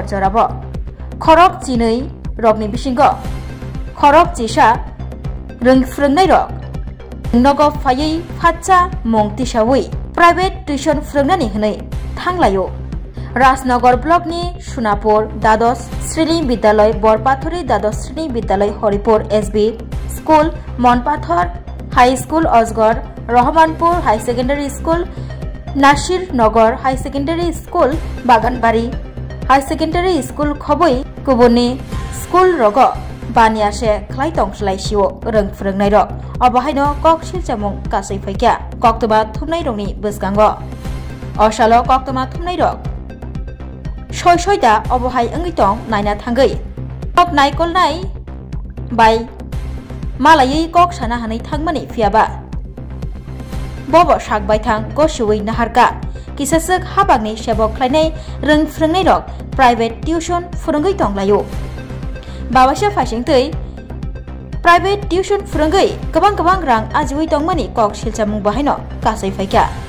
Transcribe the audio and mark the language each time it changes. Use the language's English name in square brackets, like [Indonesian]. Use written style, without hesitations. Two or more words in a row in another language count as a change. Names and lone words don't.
[Kok Borok] जराबो खरक चिनै रकनि बिसिंगो खरक चिसा रों फोरोंनाय रक नगो फायै फातसा मुं तिसावै [English] private tuition [Kok Borok] फोरोंनानै होनै थांलायो राजनगर ब्लकनि सुनापुर द्वादश श्रेणी विद्यालय बरपाथरी द्वादश श्रेणी विद्यालय हरिपुर एसबी स्कूल मनपाथर हाई स्कूल अजगर रहमानपुर हाई सेकेंडरी स्कूल नासिर नगर हाई सेकेंडरी स्कूल बागानबाड़ी हाई सेकेंडरी स्कूल खबै गुबुननि स्कूल रग बानियासे ख्लाय तंस्लायसिओ रों फोरोंनाय रक अबहायनो कक सिलचामुं कासै फैक्या कक्तबा थुमनाय रंनि बसगांगो असालो कक्तमा थुमनाय रक सयदा अबहाय अंगै तं नायना थांगै कक नायकलनाय बाय मालायै कक साना हानै थांमानि फियाबा बबो सागबाय थां गसुवै नाहारका किसासक हाबांनि सेबक ख्लायनाय रों फोरोंनाय रक [English] private tuition [Kok Borok] फोरोंगै तंलायो बावासा फाइसिंतै [English] private tuition [Kok Borok] फोरोंगै गोबां रां आजिवै तंमानि कक सिलचामुं बाहायनो कासै फैक्या